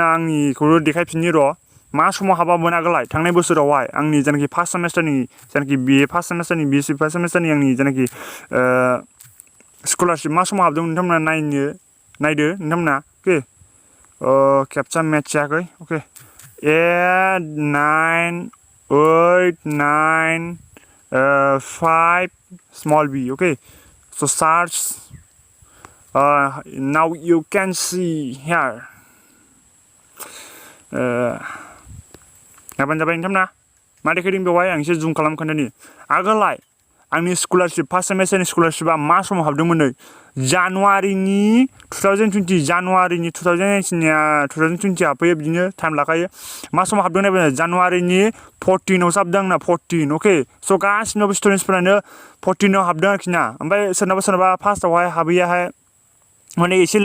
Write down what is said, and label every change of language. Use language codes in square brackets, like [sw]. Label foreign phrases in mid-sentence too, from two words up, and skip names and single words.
[brx] आंनिखौल' देखायफिनयो र' मा समाव हाबामोन आगोलहाय थांनाय बोसोरावहाय आंनि जेनाखि [en] first semester [brx] जेनाखि [en] BA first semester BSc first semester [brx] आंनि जेनाखि स्कलारशिप मा समाव हाबदोंमोन नोंथांमोना नायदो नोंथांमोना अके खेबसा मेट्स जायाखै अके 8 9 8 9 5 [en] small b okay so search now you can see here [brx] गाबोन जाबाय नोंथांमोना मा देखायदों बेवहाय आं एसे जुम खालाम खोन्थानि आगोलहाय आंनि स्कलारशिप [en] first semester scholarship [brx] मा समाव हाबदोंमोन नै जानुवारिनि 2020 जानुवारिनि 2020 हाबफैयो बिदिनो टाइम लाखायो मा समाव हाबदों नायबानो जानुवारिनि 14आवसो हाबदों आंना 14 अके स' गासिनावबो स्टुडेन्टसफोरानो 14आव हाबदों आरोखि ना ओमफ्राय सोरनाबा फार्स्टआवहाय हाबैयाहाय माने एसे